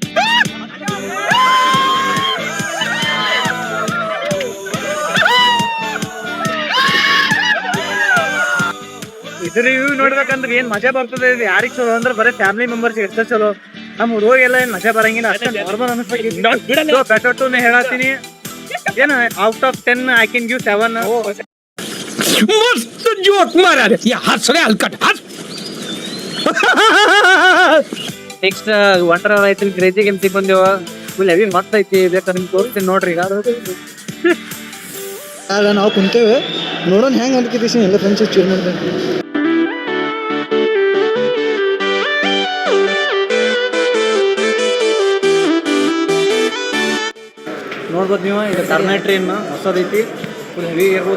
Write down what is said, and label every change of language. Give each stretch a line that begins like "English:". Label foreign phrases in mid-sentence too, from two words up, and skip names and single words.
Kannada: ಇದ್ರ ರಿವ್ಯೂ ನೋಡ್ಬೇಕಂದ್ರೆ ಏನ್ ಮಜಾ ಬರ್ತದೆ, ಯಾರಿಗ್ ಚಲೋ ಅಂದ್ರೆ ಬರೀ
English: family members
Kannada: ಎಷ್ಟೋ ಚಲೋ, ನಮ್ಮ ರೋಗೆಲ್ಲ ಏನ್ ಮಜಾ ಬರಂಗಿಲ್ಲ, ಅಷ್ಟೇ ನಾರ್ಮಲ್ ಅನಿಸ್ಬೇಕು.
English: better to
Kannada: ಹೇಳತ್ತೀನಿ, ಏನ್
English: out of 10 I can give 7.
Marathi: मस्त जोक मारा रे या हंस रे हलकट हंस
English: next wonder
Kannada: ಐತಿ,
English: crazy games
Kannada: ಬಂದೇವ,
English: full heavy
Kannada: ಮಸ್ತ್ ಐತಿ. ಬೇಕಾದ್ರೆ ನಿಮ್ಗೆ ತೋರಿಸ್ತೀನಿ ನೋಡ್ರಿ. ಆಗ ನಾವು ಕುಂತೇವೆ, ನೋಡೋಣ ಹೆಂಗೆ ಅನ್ಕಿದ್ದೀಸಿ ಎಲ್ಲ ಫ್ರೆಂಡ್ಸ್ ಚೂರ್ ಮಾಡ್ದೆ. ನೋಡ್ಬೋದು ನೀವು, ಇದು ಟರ್ನೈಟ್ ಟ್ರೈನ್ ಹೊಸದೈತಿ,
English: full heavy
Kannada: ಇರ್ಬೋದು.